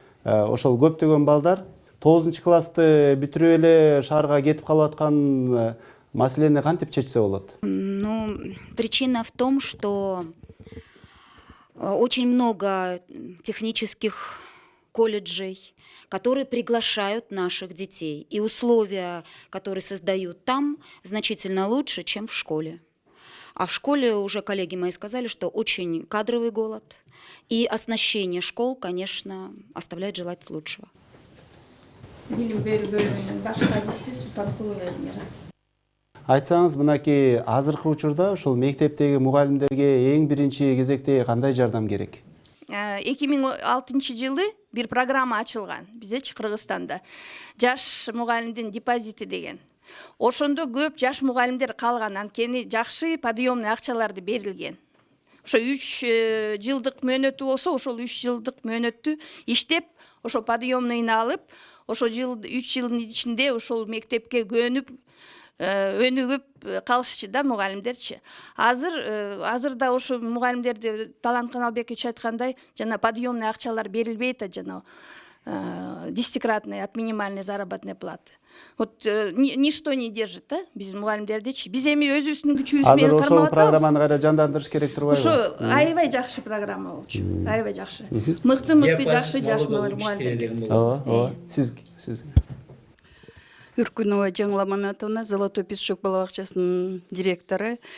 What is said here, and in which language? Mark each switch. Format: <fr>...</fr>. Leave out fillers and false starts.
<ky>Ошол көптөгөн балдар 9-чы классты бүтүрүп эле шаарга кетип калып аткан маселени кантип чечсе болот?</ky> <ru>Ну, причина в том, что очень много технических колледжей, которые приглашают наших детей. И условия, которые создают там, значительно лучше, чем в школе. А в школе уже коллеги мои сказали, что очень кадровый голод. И оснащение школ, конечно, оставляет желать лучшего.</ru> <ky>Айтсаңыз, мынакей азыркы учурда ушул мектептеги мугалимдерге эң биринчи кезекте кандай жардам керек? 2006 жылы бир программа ачылган биздечи Кыргызстанда. Жаш мугалимдин депозити деген. Ошондо көп жаш мугалимдер калган, анткени жакшы подъемный акчаларды берилген. Ошо 3 жылдык мөөнөтү болсо, ошол 3 жылдык мөөнөттү иштеп, ошо подъемныйын алып, ошо 3 жылдын ичинде ошол мектепке өнүгүп калышчу да мугалимдерчи. Азыр да ошо мугалимдерди Талант Каналбекович айткандай, жана подъемный акчалар берилбейт, жана</ky> <ru>10-кратный от минимальной заработной платы. Вот ничто не держит, да,</ru> <ky>биз мугалимдердичи. Биз эми өзүбүздүн күчүбүз менен кармап атабыз. Азыр ошол программаны кайра жандандырыш керек турбайбы? Ошо аябай жакшы программа болчу. Аябай жакшы. Мыкты жакшы жаш мугалимдер. Ооба. Сиз Үркүнова Жаңыла Маматовна, Золотой петушок балабакчасынын директору.</ky>